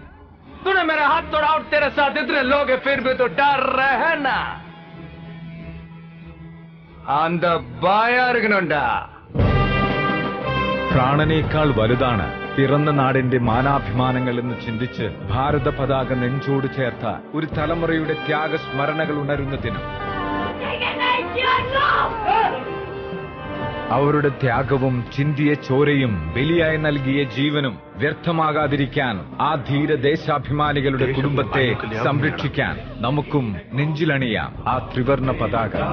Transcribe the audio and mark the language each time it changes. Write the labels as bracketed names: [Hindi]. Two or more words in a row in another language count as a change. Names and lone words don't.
[Hindi] तूने मेरा हाथ तोड़ा और तेरे साथ इतने लोग हैं फिर भी तो डर रहे हैं ना? [Tamil] அந்த பாயா இருக்கணும்டா. [Malayalam] പ്രാണനേക്കാൾ വലുതാണ് പിറന്ന നാടിന്റെ മാനാഭിമാനങ്ങൾ എന്ന് ചിന്തിച്ച് ഭാരത പതാക നെഞ്ചോട് ചേർത്ത ഒരു തലമുറയുടെ ത്യാഗസ്മരണകൾ ഉണരുന്ന ദിനം. അവരുടെ ത്യാഗവും ചിന്തിയ ചോരയും ബലിയായി നൽകിയ ജീവനും വ്യർത്ഥമാകാതിരിക്കാൻ ആ ധീര ദേശാഭിമാനികളുടെ കുടുംബത്തെ സംരക്ഷിക്കാൻ നമുക്കും നെഞ്ചിലണിയാം ആ ത്രിവർണ പതാക.